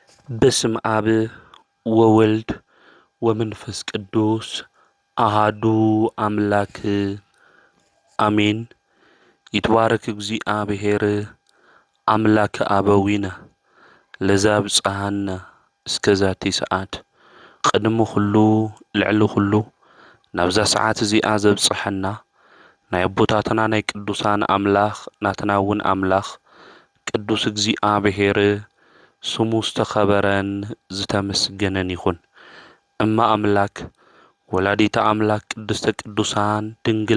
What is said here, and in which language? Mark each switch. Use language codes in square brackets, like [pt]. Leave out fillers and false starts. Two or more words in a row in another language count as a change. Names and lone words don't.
[gez] በስም አብ ወወልድ ወመንፈስ ቅዱስ አሃዱ አምላክ አሜን። ይትባረክ እግዚአብሔር አምላከ አበዊነ ለዘብጽሐነ እስከዛቲ ሰዓት [ti] ቅድሚ ኩሉ ልዕሊ ኩሉ ናብዛ ሰዓት እዚኣ ዘብጽሐና ናይ አቦታትና ናይ ቅዱሳን አምላኽ ናትና እውን አምላኽ ቅዱስ እግዚአብሔር ስሙ ዝተኸበረን ዝተመስገነን ይኹን። [gez] እማ አምላክ ወላዲተ አምላክ ቅድስተ ቅዱሳን ድንግል